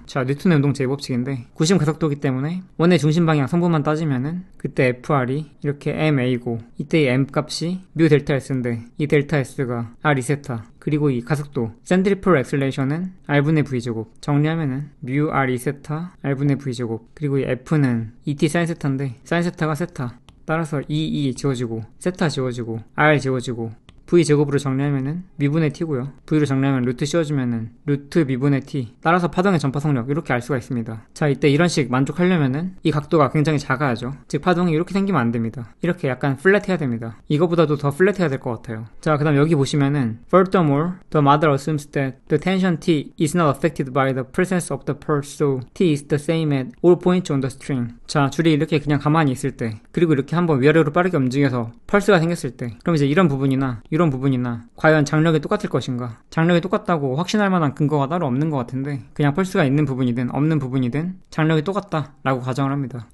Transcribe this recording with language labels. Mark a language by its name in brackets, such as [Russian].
[Korean] 자, 뉴턴의 운동 제법칙인데 구심 가속도기 때문에 원의 중심 방향 성분만 따지면은 그때 FR이 이렇게 MA고 이때 이 M 값이 뮤 델타 S인데 이 델타 S가 R 2세타, 그리고 이 가속도 센트리풀 액셀레이션은 R분의 V제곱, 정리하면은 뮤 R 2세타 R분의 V제곱, 그리고 이 F는 2t 사인 세타인데 사인 세타가 세타, 따라서 E 지워지고 세타 지워지고 R 지워지고 V제곱으로 정리하면은 미분의 t고요. V로 정리하면 루트 씌워주면은 루트 미분의 t. 따라서 파동의 전파 속력 이렇게 알 수가 있습니다. 자, 이때 이런 식 만족하려면은 이 각도가 굉장히 작아야죠. 즉 파동이 이렇게 생기면 안 됩니다. 이렇게 약간 플랫해야 됩니다. 이거보다도 더 플랫해야 될 것 같아요. 자, 그 다음 여기 보시면은 [English] Furthermore, the model assumes that the tension T is not affected by the presence of the pulse, so T is the same at all points on the string. [Korean] 자, 줄이 이렇게 그냥 가만히 있을 때, 그리고 이렇게 한번 위아래로 빠르게 움직여서 펄스가 생겼을 때, 그럼 이제 이런 부분이나 과연 장력이 똑같을 것인가? 장력이 똑같다고 확신할 만한 근거가 따로 없는 것 같은데 그냥 펄스가 있는 부분이든 없는 부분이든 장력이 똑같다 라고 가정을 합니다.